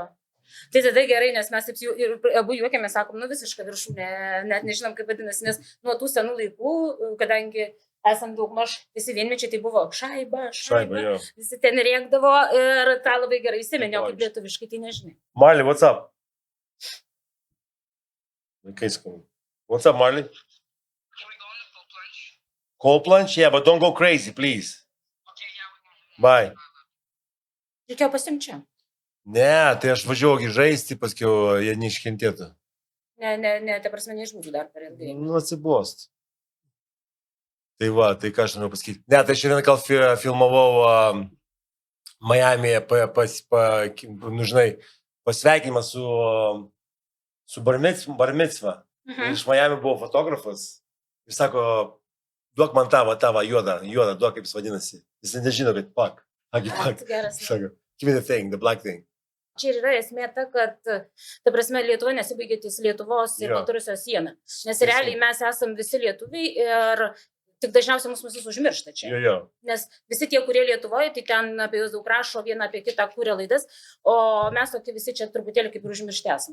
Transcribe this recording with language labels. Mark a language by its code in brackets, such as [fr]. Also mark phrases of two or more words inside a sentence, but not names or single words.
[lt] Tai tada gerai, nes mes taip ir abu juokėmės, sakom, visiška viršūnė, net nežinom, kaip vadinasi, nes nuo tų senų laikų, kadangi esam daugmaž visi vienmečiai, tai buvo šaiba. Visi ten rėkdavo ir tą labai gerai įsimenė, o kaip lietuviškai, tai nežinai. [en] Marley, what's up? What's up, Marley? Can we go on the cold plunge? Cold plunge? Yeah, but don't go crazy, please. Okay, yeah, we go. Bye. [lt] Reikėjo pasimti čia. Ne, tai aš važiuoju žaisti, paskiau jie neiškentėtų. Ne, ta prasme, neišbūtų dar per ilgai. Atsibost. Tai va, tai ką aš noriu pasakyti. Ne, tai šiandien gal filmavau Miami'e, pasveikinimą su bar mitzva. Iš Miami buvo fotografas ir sako, duok man tavo juodą, duok kaip jis vadinasi. Jis nežino, kad pak. Sako, [en] give me the thing, the black thing. [lt] Čia yra esmė ta, kad, ta prasme, Lietuva nesibaigė ties Lietuvos ir Baltarusijos sieną. Nes realiai mes esam visi lietuviai ir tik dažniausiai mus visus užmiršta čia. Jo. Nes visi tie, kurie Lietuvoje, tai ten apie juos daug rašo, vieną apie kitą kūrė laidas, o mes tokie visi čia truputėlį kaip ir užmiršti esam.